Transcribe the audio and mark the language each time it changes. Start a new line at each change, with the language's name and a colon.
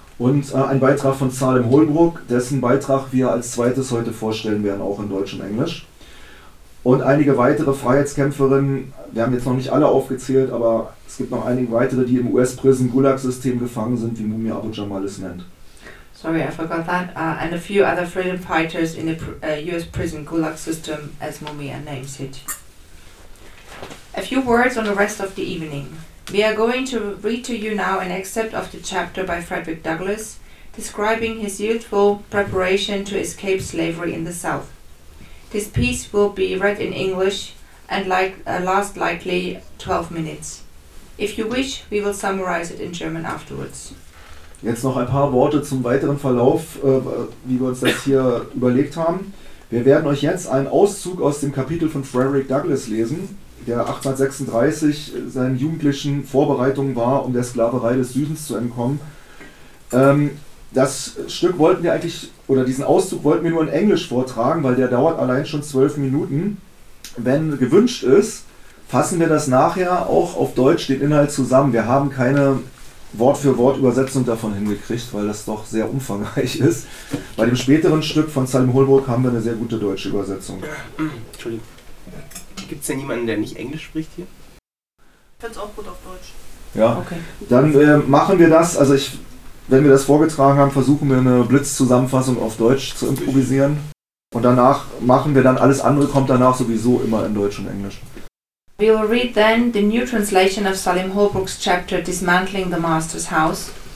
German: Und ein Beitrag von Salim Holbrook, dessen Beitrag wir als zweites heute vorstellen werden, auch in Deutsch und Englisch. Und einige weitere Freiheitskämpferinnen, wir haben jetzt noch nicht alle aufgezählt, aber es gibt noch einige weitere, die im US-Prison-Gulag-System gefangen sind, wie Mumia Abu-Jamal es nennt.
English: Sorry, I forgot that. And a few other freedom fighters in the US prison gulag system, as Mumia names it. A few words on the rest of the evening. We are going to read to you now an excerpt of the chapter by Frederick Douglass, describing his youthful preparation to escape slavery in the South. This piece will be read in English and last likely 12 minutes. If you wish, we will summarize it in German afterwards.
German: Jetzt noch ein paar Worte zum weiteren Verlauf, wie wir uns das hier überlegt haben. Wir werden euch jetzt einen Auszug aus dem Kapitel von Frederick Douglass lesen, der 1836 seinen jugendlichen Vorbereitungen war, um der Sklaverei des Südens zu entkommen. Diesen Auszug wollten wir nur in Englisch vortragen, weil der dauert allein schon 12 Minuten. wenn gewünscht ist, fassen wir das nachher auch auf Deutsch den Inhalt zusammen. Wir haben keine Wort-für-Wort-Übersetzung davon hingekriegt, weil das doch sehr umfangreich ist. Bei dem späteren Stück von Salim Holbrook haben wir eine sehr gute deutsche Übersetzung. Entschuldigung. Gibt es denn jemanden, der nicht Englisch spricht hier? Ich fände es auch gut auf Deutsch. Ja, okay. Dann machen wir das. Also wenn wir das vorgetragen haben, versuchen wir eine Blitzzusammenfassung auf Deutsch zu improvisieren. Und danach machen wir dann, alles andere kommt danach sowieso immer in Deutsch und Englisch.
English: We will read then the new translation of Salim Holbrook's chapter Dismantling the Master's House.